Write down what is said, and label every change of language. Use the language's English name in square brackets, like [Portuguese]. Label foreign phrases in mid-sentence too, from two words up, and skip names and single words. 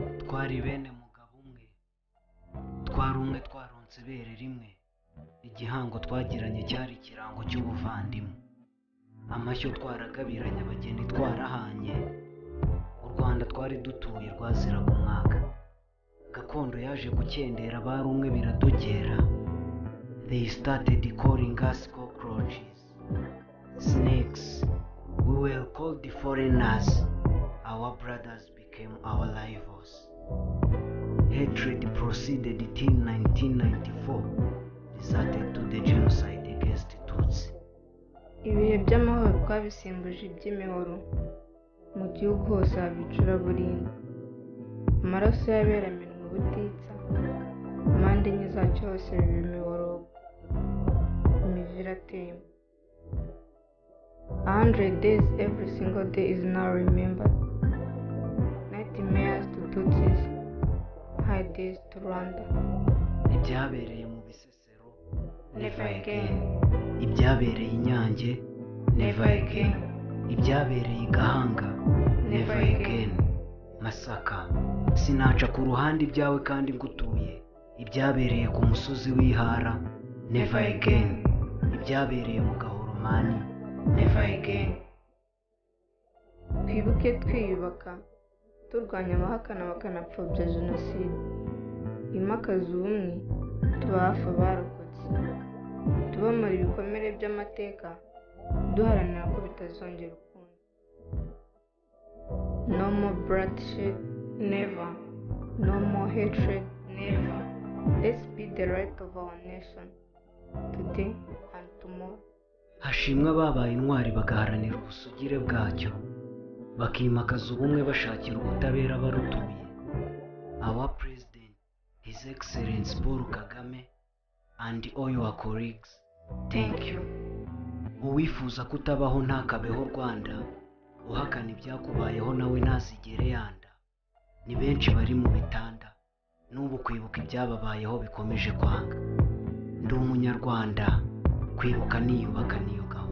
[Kinyarwanda] Twari bene umugabo umwe, twarumwe twaronse ibere rimwe, igihango twagiranye cyar'ikirango cy'ubuvandimwe, Amashyo twaragabiranye, Abageni twarahanye, u Rwanda twari dutuye rwaziraga umwaga, Gakondo yaje gukendera abar'umwe biradogera. [English] They started calling us cockroaches, snakes. We were called the foreigners. Our brothers became our rivals. Hatred proceeded till 1994, resulted to the genocide against Tutsi. [Kinyarwanda] Ibihe by'amahoro twabisimbuje iby'imihoro, mu gihugu hose haba icuraburindi, amaraso y'aberamenwe ubutitsa, impande enye zacyo hose biba imiborogo, imivira atemba. [English] 100 days every single day is now remembered. Nightmares to Tutsis, high days to Rwanda. [Kinyarwanda] Ibyabereye mu Bisesero, [English] never again. [Kinyarwanda] Ibyabereye i Nyange, [English] never again. [Kinyarwanda] Ibyabereye i Gahanga, [English] never again. [Kinyarwanda] Masaka, sinaca ku ruhande ibyawe kandi ngutuye. Ibyabereye ku musozi w'Ihara, [English] never again. [Kinyarwanda] Ibyabereye mu Gahoromani, [English] never again. [Kinyarwanda] Twibuke twiyubaka, turwanya abahakana bakanapfobya jenoside, imakaza ubumwe, tuba hafi abarokotse, tubamara ibikomere by'amateka, duharanira ko bitazongera ukundi. [English] No more bloodshed, never. No more hatred, never. Let's be the right of our nation, today and tomorrow. [Kinyarwanda] Hashimwe ababaye intwari bagaharanira ubusugire bwacyo, bakimakaza ubumwe bashakira ubutabera barutuye. [English] Our President, His Excellency Paul Kagame, and all your colleagues, thank you. [Kinyarwanda] Uwifuza kutabaho ntakabeho Rwanda, uhakana ibyakubayeho nawe ntazigere yanda. Ni benshi bari mu bitanda, n'ubu kwibuka ibyababayeho bikomeje kwanga. Ndi umunyarwanda, kwibuka niyubaka